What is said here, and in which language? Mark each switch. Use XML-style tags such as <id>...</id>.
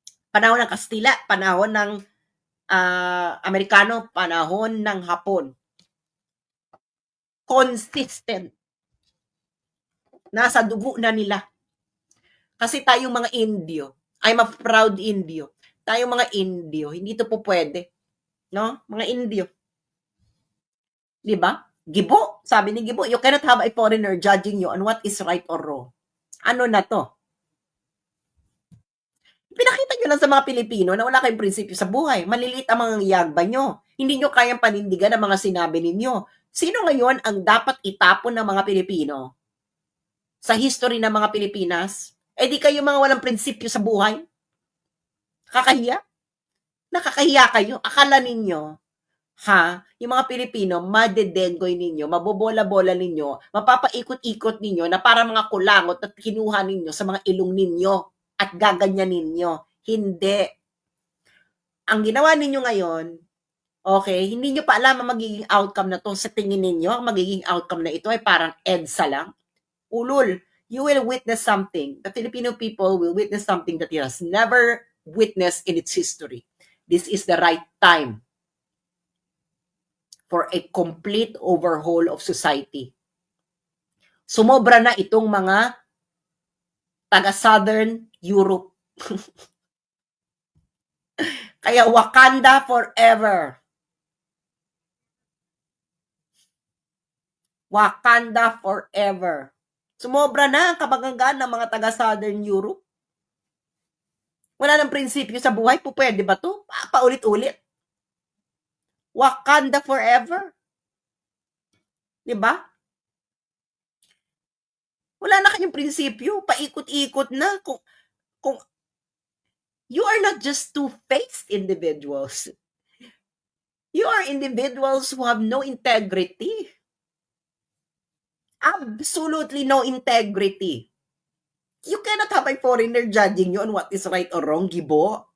<tl>Panahon ng Kastila, panahon ng Amerikano, panahon ng Hapon. Consistent. Nasa dugo na nila. Kasi tayong mga Indio,</tl> <en>I'm a proud Indio.</en> <tl>Tayong mga Indio, hindi ito po pwede. No? Mga Indio. Di ba?</tl> <en>Gibo,</en> <tl>sabi ni Gibo,</tl> <en>you cannot have a foreigner judging you on what is right or wrong.</en> <tl>Ano na to? Pinakita nyo lang sa mga Pilipino na wala kayong prinsipyo sa buhay. Maliliit ang mga yagba nyo. Hindi nyo kayang panindigan ang mga sinabi ninyo. Sino ngayon ang dapat itapon ng mga Pilipino? Sa history ng mga Pilipinas? Eh di kayo mga walang prinsipyo sa buhay? Kakahiya? Nakakahiya kayo. Akala ninyo, yung mga Pilipino, madedengoy ninyo, mabobola-bola ninyo, mapapaikot-ikot ninyo na para mga kulangot at kinuha ninyo sa mga ilong ninyo at gaganyan ninyo. Hindi. Ang ginawa ninyo ngayon, okay, hindi nyo pa alam ang magiging outcome na to. Sa tingin ninyo, ang magiging outcome na ito ay parang EDSA lang.</tl> <en>Ulul, you will witness something. The Filipino people will witness something that it has never witnessed in its history. This is the right time for a complete overhaul of society.</en> <tl>Sumobra na itong mga taga-Southern Europe. Kaya Wakanda forever.</tl> <en>Wakanda forever.</en> <tl>Sumobra na ang kabagagan ng mga taga-Southern Europe. Wala nang prinsipyo sa buhay. Pwede ba to? Paulit-ulit.</tl> <en>Wakanda forever.</en> <tl>Diba? Wala na kayong prinsipyo. Paikot-ikot na.</tl> <en>Kung you are not just two-faced individuals. You are individuals who have no integrity. Absolutely no integrity. You cannot have a foreigner judging you on what is right or wrong, Gibo.</en>